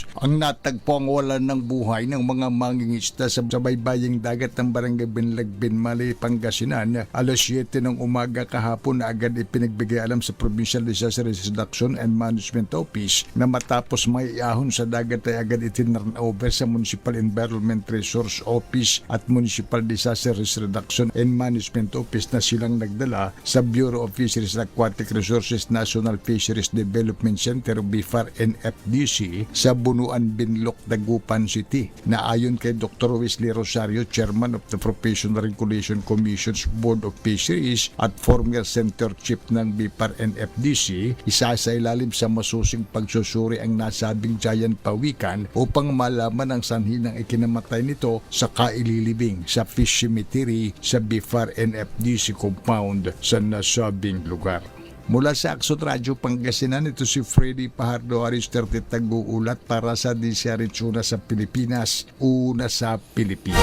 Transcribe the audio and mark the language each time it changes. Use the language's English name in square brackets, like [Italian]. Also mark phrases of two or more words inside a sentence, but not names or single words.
[Filipino] Ang natagpo ang wala ng buhay ng mga mangingisda sa baybaying dagat ng Barangay Binlag, Benmali, Pangasinan. Alas 7 ng umaga kahapon na agad ipinagbigay alam sa Provincial Disaster Reduction and Management Office na matapos may iahon sa dagat ay agad itinurn over sa Municipal Environment Resource Office at Municipal Disaster Reduction and Management Office na silang nagdala sa [English] Bureau of Fisheries and Aquatic Resources National Fisheries Development Center [Filipino] BIFAR NFDC sa Bunuan, Binloc, Dagupan City na ayon kay Dr. Wesley Rosario, Chairman of the Professional Regulation Commission's Board of Fisheries at [English] former Center Chief [Filipino] ng BIFAR NFDC, isa sa ilalim sa masusing pagsusuri ang nasabing giant pawikan upang malaman ang sanhi ng ikinamatay nito sa kaililibing sa [English] fish cemetery [Filipino] sa BIFAR NFDC. DC compound sa nasabing lugar. Mula sa Aksot Radio Pangasinan, ito si Freddy Pajardo Aristerte Taguulat para sa DCRH Una sa Pilipinas, Una sa Pilipinas.